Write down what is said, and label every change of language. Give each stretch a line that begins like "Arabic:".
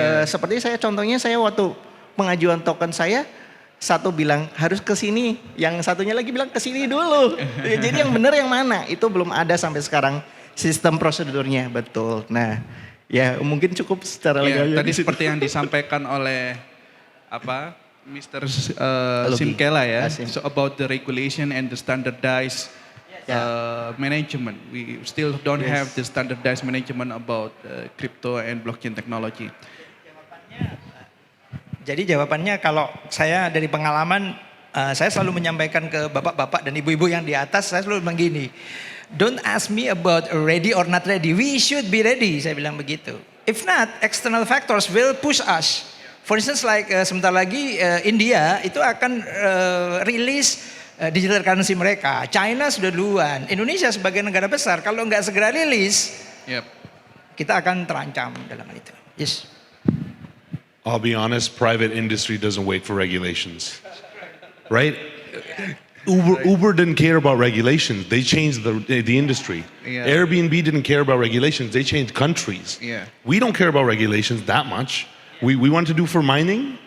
Indonesian: Seperti contohnya saya waktu pengajuan token saya, satu bilang harus ke sini, yang satunya lagi bilang ke sini dulu. Jadi yang benar yang mana? Itu belum ada sampai sekarang sistem prosedurnya, betul. Nah, ya mungkin cukup secara legalnya. Tadi seperti yang disampaikan oleh Mr.
English: Sim Kela
Indonesian: ya,
English: so about the regulation and the standardized management. We still don't have the standardized management about crypto and blockchain technology.
Indonesian: Jadi jawabannya kalau saya dari pengalaman, saya selalu menyampaikan ke bapak-bapak dan ibu-ibu yang di atas, saya selalu bilang gini,
English: don't ask me about ready or not ready, we should be ready,
Indonesian: saya bilang begitu.
English: If not, external factors will push us. For instance like
Indonesian: sebentar lagi
English: India
Indonesian: itu akan
English: release digital currency
Indonesian: mereka. China sudah duluan. Indonesia sebagai negara besar kalau nggak segera rilis, kita akan terancam dalam hal itu.
English: Yes. I'll be honest, private industry doesn't wait for regulations, right? Uber didn't care about regulations. They changed the industry. Yeah. Airbnb didn't care about regulations. They changed countries. Yeah. We don't care about regulations that much. We want to do for mining.